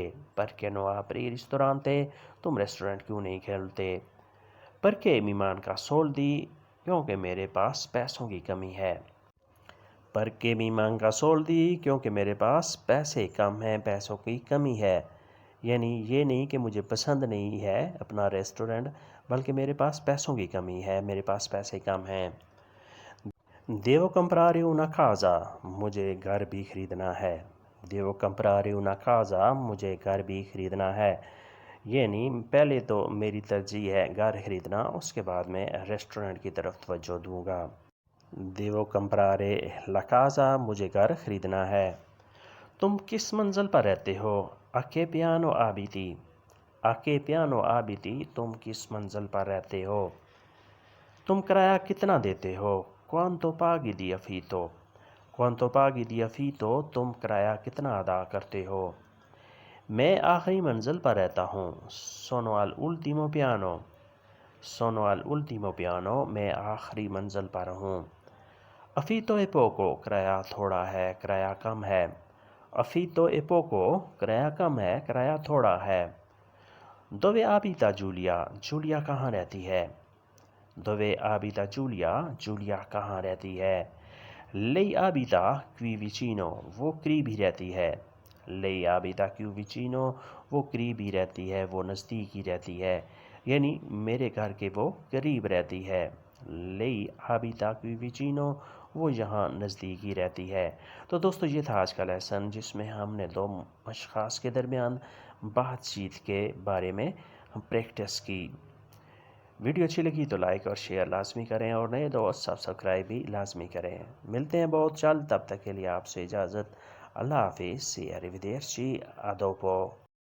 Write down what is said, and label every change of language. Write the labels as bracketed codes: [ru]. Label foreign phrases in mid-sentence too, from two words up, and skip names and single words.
[it] Perché non apri ristorante؟ [ur] تم ریسٹورنٹ کیوں نہیں کھولتے؟ [it] Perché mi manca soldi؟ [ur] کیونکہ میرے پاس پیسوں کی کمی ہے۔ [it] Perché mi manca soldi؟ [ur] کیونکہ میرے پاس پیسے کم ہیں، پیسوں کی کمی ہے۔ یعنی یہ نہیں کہ مجھے پسند نہیں ہے اپنا ریسٹورنٹ، بلکہ میرے پاس پیسوں کی کمی ہے، میرے پاس پیسے کم ہیں۔ [it] Devo comprare una casa، [ur] مجھے گھر بھی خریدنا ہے۔ [it] Devo comprare una casa، [ur] مجھے گھر بھی خریدنا ہے۔ یعنی پہلے تو میری ترجیح ہے گھر خریدنا، اس کے بعد میں ریسٹورنٹ کی طرف توجہ دوں گا۔ [it] Devo comprare la casa، [ur] مجھے گھر خریدنا ہے۔ تم کس منزل پر رہتے ہو؟ [it] A che piano abiti؟ A che piano abiti؟ [ur] تم کس منزل پر رہتے ہو؟ تم کرایہ کتنا دیتے ہو؟ [it] Quanto paghi di affitto؟ Quanto paghi di affitto؟ [ur] تم کرایہ کتنا ادا کرتے ہو؟ میں آخری منزل پر رہتا ہوں۔ [it] Sono all'ultimo piano۔ Sono all'ultimo piano، [ur] میں آخری منزل پر ہوں۔ [it] Affitto è poco، [ur] کرایہ تھوڑا ہے، کرایہ کم ہے۔ [it] Affitto è poco، [ur] کرایہ کم ہے، کرایہ تھوڑا ہے۔ [it] Dove abita Giulia؟ [ur] جولیا کہاں رہتی ہے؟ [it] Dove abita Giulia؟ [ur] جولیا کہاں رہتی ہے؟ [it] Lei abita qui vicino، [ur] وہ قریب ہی رہتی ہے۔ [it] Lei abita qui vicino، [ur] وہ قریب ہی رہتی ہے، وہ نزدیک ہی رہتی ہے، یعنی میرے گھر کے وہ قریب رہتی ہے۔ [it] Lei abita qui vicino، [ur] وہ یہاں نزدیک ہی رہتی ہے۔ تو دوستو یہ تھا آج کا لیسن، جس میں ہم نے دو اشخاص کے درمیان بات چیت کے بارے میں پریکٹس کی۔ ویڈیو اچھی لگی تو لائک اور شیئر لازمی کریں، اور نئے دوست سبسکرائب بھی لازمی کریں۔ ملتے ہیں بہت جلد، تب تک کے لیے آپ سے اجازت۔ اللہ حافظ، [it] سی arrivederci، a dopo۔